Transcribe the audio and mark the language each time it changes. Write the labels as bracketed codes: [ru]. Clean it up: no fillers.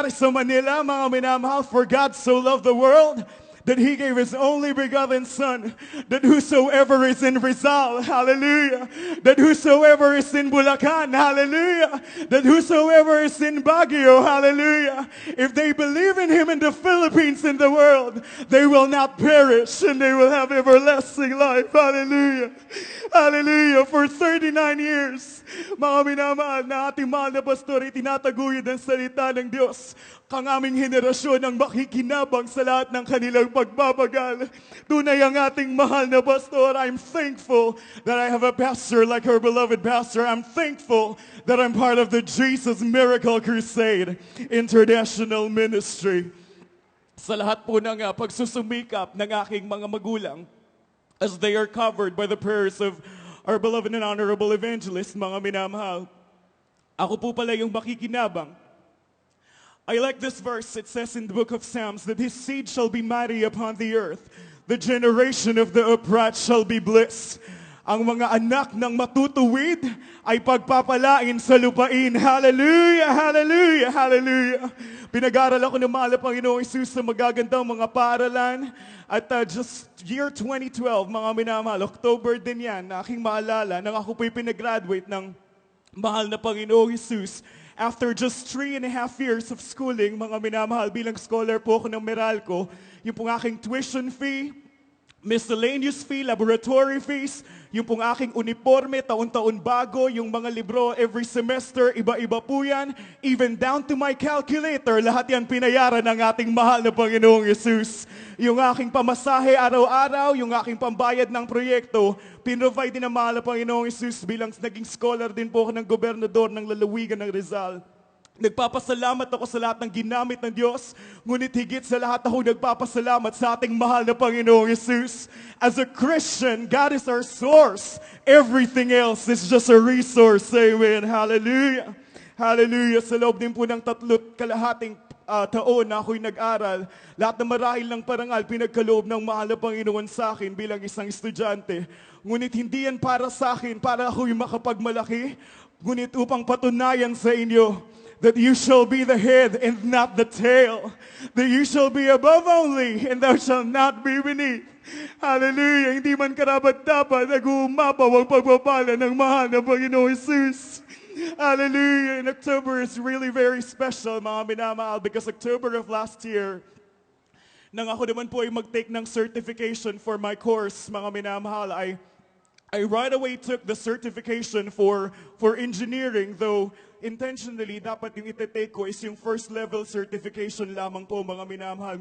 [tl] nangyari sa Manila, mga minamahal, [en] for God so loved the world, that He gave His only begotten Son, that whosoever is in Rizal, hallelujah, that whosoever is in Bulacan, hallelujah, that whosoever is in Baguio, hallelujah, if they believe in Him in the Philippines, in the world, they will not perish and they will have everlasting life, hallelujah, hallelujah. [tl] For 39 years, mga minamahal, na ating mahal na pastor, itinataguyod ang salita ng Diyos. Kang aming henerasyon ang makikinabang sa lahat ng kanilang pagbabagal. Tunay ang ating mahal na pastor. [en] I'm thankful that I have a pastor like her beloved pastor. I'm thankful that I'm part of the Jesus Miracle Crusade International Ministry. [tl] Sa lahat po ng pagsusumikap ng aking mga magulang, [en] as they are covered by the prayers of our beloved and honorable evangelist, [tl] mga minamahal, ako po pala yung makikinabang. [en] I like this verse. It says in the book of Psalms that His seed shall be mighty upon the earth. The generation of the upright shall be blessed. [tl] Ang mga anak ng matutuwid ay pagpapalain sa lupain. Hallelujah, hallelujah, hallelujah. Pinag-aral ako ng mahal na Panginoong Hesus sa magagandang mga paaralan. At just year 2012, mga minamahal, October din yan, na aking maalala, nang ako po'y pinag-graduate ng mahal na Panginoong Hesus. [en] After just 3.5 years of schooling, [tl] mga minamahal, bilang scholar po ako ng Meralco, yung pong aking tuition fee, miscellaneous fee, laboratory fees, yung pong aking uniforme, taon-taon bago, yung mga libro every semester, iba-iba po yan, [en] even down to my calculator, [tl] lahat yan pinayaran ng ating mahal na Panginoong Yesus. Yung aking pamasahe araw-araw, yung aking pambayad ng proyekto, pinrovide din ng mahal na Panginoong Yesus bilang naging scholar din po ako ng gobernador ng lalawigan ng Rizal. Nagpapasalamat ako sa lahat ng ginamit ng Diyos, ngunit higit sa lahat ako nagpapasalamat sa ating mahal na Panginoong Yesus. [en] As a Christian, God is our source. Everything else is just a resource. Amen. Hallelujah. Hallelujah. [tl] Sa loob din po ng 3 kalahating taon na ako'y nag-aral, lahat na marahil ng parangal pinagkaloob ng mahal na Panginoon sa akin bilang isang estudyante. Ngunit hindi yan para sa akin, para ako'y makapagmalaki, ngunit upang patunayan sa inyo [en] that you shall be the head and not the tail, that you shall be above only and thou shalt not be beneath. Hallelujah. [tl] Hindi man karapat-dapat nag-uumapaw ang pagpapala ng mahal na Panginoong Hesus. Hallelujah. [en] And October is really very special, [tl] mga minamahal, [en] because October of last year, [tl] nang ako naman po ay mag-take [en] ng certification for my course, mga minamahal, I right away took the certification for engineering, though intentionally, [tl] dapat yung ite-take ko is yung first level certification lamang po, mga minamahal.